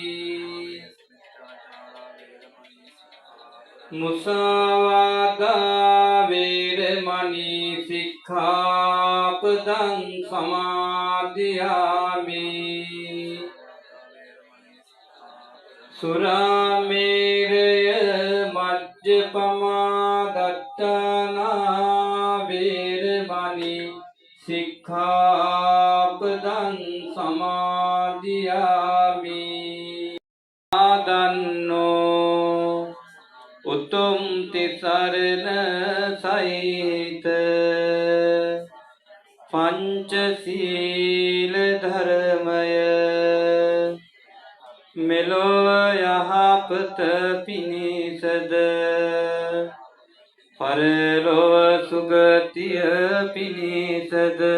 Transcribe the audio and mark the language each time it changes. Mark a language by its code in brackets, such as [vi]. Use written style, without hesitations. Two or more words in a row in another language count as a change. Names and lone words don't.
[pi] මුසාවාදා වේරමණී සික්ඛාපදං සමාදියාමි සුරාමේරය මජ්ජපමා දත්තානා වේරමණී සික්ඛාපදං සමාදියාමි [si] ආදන්නෝ උතුම් තිසරණ සහිත පංචශීල ධර්මය මෙලොව යහපත පිණිසද පරලොව සුගතිය පිණිසද